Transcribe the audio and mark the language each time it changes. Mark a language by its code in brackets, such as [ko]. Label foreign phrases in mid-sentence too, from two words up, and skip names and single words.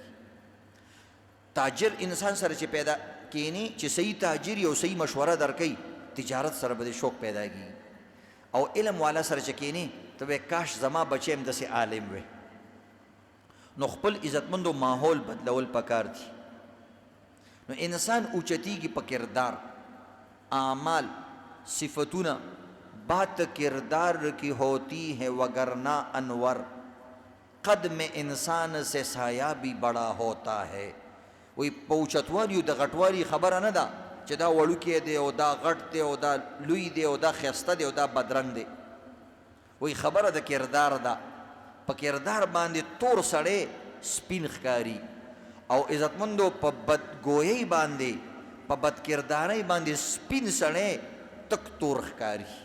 [ps] کیږي تاجر انسان سره چې پیدا کینی چې صحیح تاجر او صحیح مشوره درکوي تجارت سره به شوق پیدا کیږي او علم والا سره چې کینی ته به کاش زما بچی هم داسې عالم وی نو خپل عزتمندو ماحول بدلول پکار دي نو انسان اوچتیږي په کردار اعمال صفتونه [ur] بات کردار کی ہوتی ہے وگرنہ انور قدم انسان سے سایہ بھی بڑا ہوتا ہے [ps] وی په اوچتوالیو د غټوالي خبره نه ده چې دا وړوکی دی او دا غټ دی او دا لوی دی او دا ښایسته دی او دا بدرنګ دی وی خبره د کردار ده په کردار باندې تور سړی سپین ښکاري او عزتمندو په بدګویۍ باندې په بدکردارۍ باندې سپین سړی تک تور ښکاري